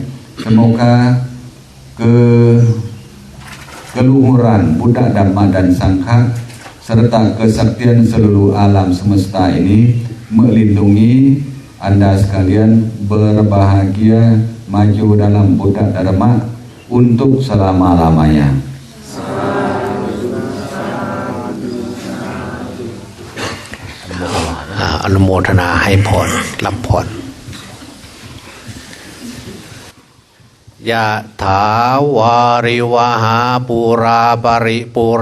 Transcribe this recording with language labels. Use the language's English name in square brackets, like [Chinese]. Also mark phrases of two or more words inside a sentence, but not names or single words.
[Indonesian] Semoga keluhuran Buddha, Dhamma dan Sangha serta kesaktian seluruh alam semesta ini melindungi Anda sekalian berbahagia maju dalam Buddha Dharma untuk selama-lamanya. [Thai] อนุโมทนาให้พรรับพร [Pali] ยะถาวาริวหาปูราปริปุเร